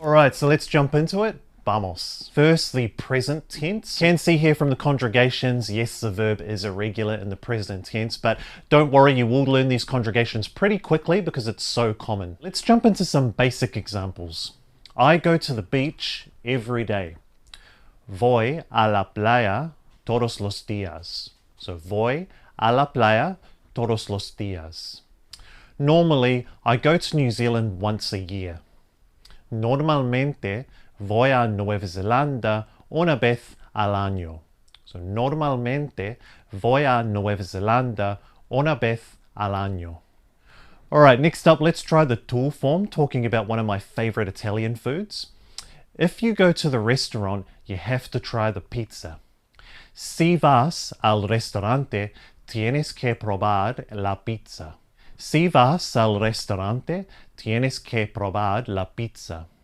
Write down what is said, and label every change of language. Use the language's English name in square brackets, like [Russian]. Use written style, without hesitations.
[English] Alright, so let's jump into it. Vamos. First, the present tense. You can see here from the conjugations, yes, the verb is irregular in the present tense, but don't worry, you will learn these conjugations pretty quickly because it's so common. Let's jump into some basic examples. I go to the beach every day. [Spanish] Voy a la playa todos los días. So voy a la playa todos los días. [English] Normally, I go to New Zealand once a year. [Spanish] Normalmente, voy a Nueva Zelanda una vez al año. So normalmente voy a Nueva Zelanda una vez al año. [English] Alright, next up, let's try the tool form, talking about one of my favorite Italian foods. If you go to the restaurant, you have to try the pizza. [Spanish] Si vas al restaurante, tienes que probar la pizza. Si vas al restaurante, tienes que probar la pizza.